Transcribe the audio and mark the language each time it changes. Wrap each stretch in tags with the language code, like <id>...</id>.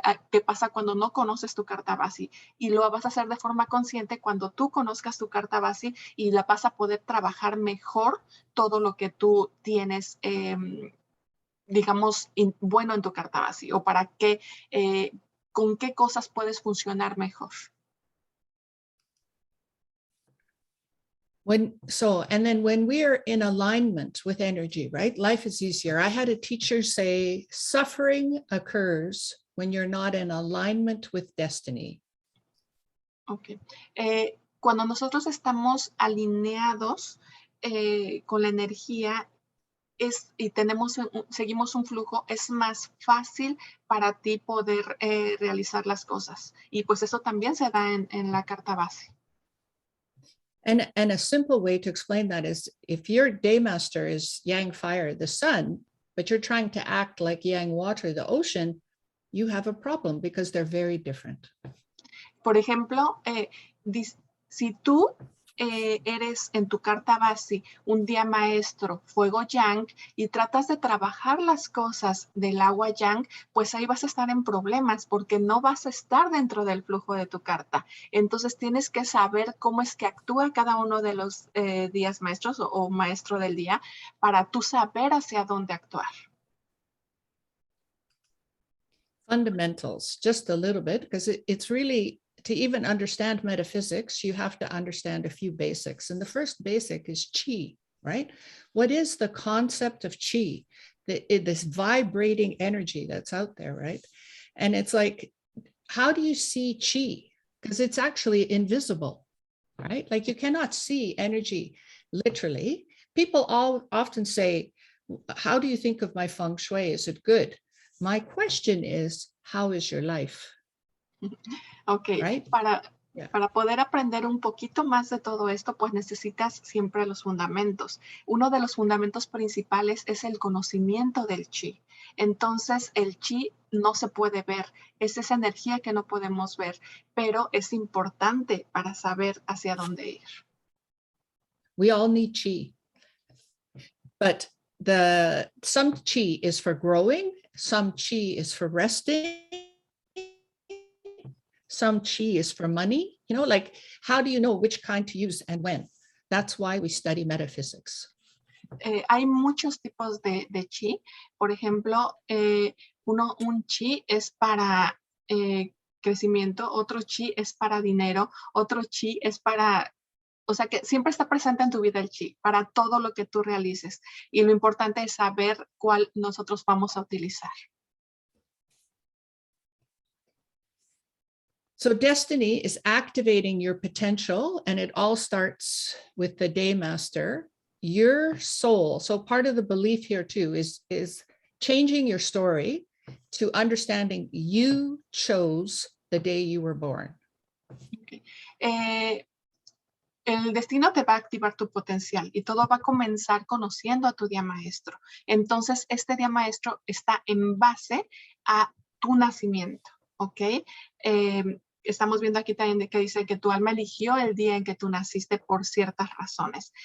<es>que pasa cuando no conoces tu carta BaZi, y lo vas a hacer de forma consciente cuando tú conozcas tu carta BaZi y la vas a poder trabajar mejor todo lo que tú tienes, digamos, bueno en tu carta BaZi, o para qué, con qué cosas puedes funcionar mejor.</es> <en>And then when we're in alignment with energy, right? Life is easier. I had a teacher say, suffering occurs when you're not in alignment with destiny. Ok.</en> <es>Cuando nosotros estamos alineados con la energía y seguimos un flujo, es más fácil para ti poder realizar las cosas. Y pues eso también se da en la carta BaZi.</es> <en>And a simple way to explain that is if your day master is yang fire, the sun, but you're trying to act like yang water, the ocean, you have a problem because they're very different.</en> <es>Por ejemplo, si tú eres en tu carta BaZi un día maestro, fuego yang, y tratas de trabajar las cosas del agua yang, pues ahí vas a estar en problemas porque no vas a estar dentro del flujo de tu carta. Entonces tienes que saber cómo es que actúa cada uno de los días maestros o maestro del día para tú saber hacia dónde actuar.</es> <en>Fundamentals, just a little bit, because it's really, to even understand metaphysics, you have to understand a few basics. And the first basic is Qi, right? What is the concept of Qi? This vibrating energy that's out there, right? And it's like, how do you see Qi? Because it's actually invisible, right? Like you cannot see energy literally. People often say, how do you think of my Feng Shui? Is it good? My question is, how is your life? Ok, Right?</en> <es>para poder aprender un poquito más de todo esto, pues necesitas siempre los fundamentos. Uno de los fundamentos principales es el conocimiento del Qi. Entonces, el Qi no se puede ver, es esa energía que no podemos ver, pero es importante para saber hacia dónde ir.</es> <en>We all need Qi, but some Qi is for growing, some Qi is for resting, some Qi is for money, you know, like how do you know which kind to use and when? That's why we study metaphysics.</en> <es>Hay muchos tipos de Qi. Por ejemplo, un Qi es para crecimiento, otro Qi es para dinero, otro Qi es para... O sea que siempre está presente en tu vida el Qi, para todo lo que tú realices. Y lo importante es saber cuál nosotros vamos a utilizar.</es> <en>So destiny is activating your potential, and it all starts with the day master, your soul. So part of the belief here too is changing your story to understanding you chose the day you were born. Okay.</en> <es>El destino te va a activar tu potencial y todo va a comenzar conociendo a tu día maestro. Entonces, este día maestro está en base a tu nacimiento, ¿ok? Estamos viendo aquí también que dice que tu alma eligió el día en que tú naciste por ciertas razones.</es>